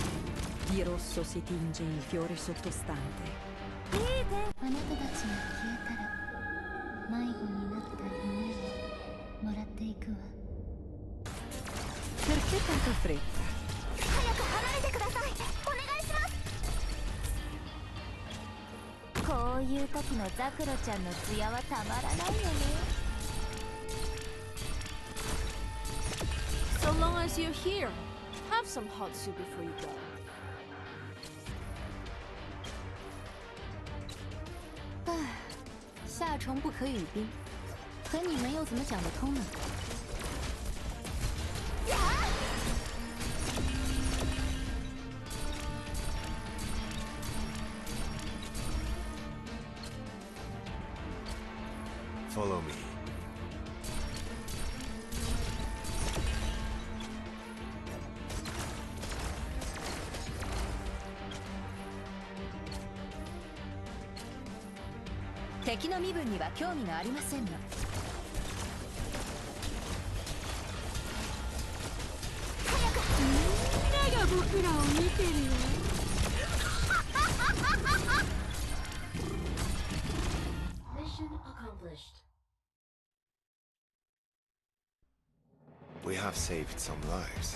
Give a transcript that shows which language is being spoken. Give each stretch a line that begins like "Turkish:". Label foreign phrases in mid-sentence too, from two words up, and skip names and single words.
Italian: Di rosso si tinge il fiore sottostante.
Japanese: あなたたちが消えたら迷子になった夢をもらっていくわ。
Italian: Perché tanta fretta?
Japanese: 早く離れてください。お願いします。こういう時のザクロちゃんの艶はたまらないよね。
English: So long as you're here, have some hot soup before you go.
Chinese: 夏虫不可语冰，可你们又怎么讲得通呢？
English: Follow me.
Japanese: 敵の身分には興味がありませんの. みんなが僕らを見てるよ。
English: We have saved some lives.